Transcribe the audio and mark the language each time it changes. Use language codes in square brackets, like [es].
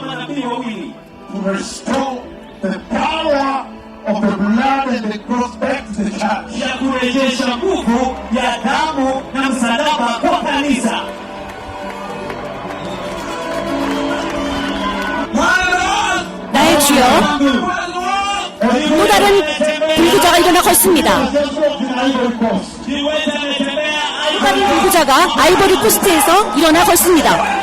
[en] To restore the power of the blood and the cross back to the church. [sw] ya kurejesha nguvu ya damu na msalaba kwa kanisa. [ko] 나의 주여, 또 다른 불구자가 일어나 걷습니다. 또 다른 불구자가 아이보리 코스트에서 일어나 걷습니다.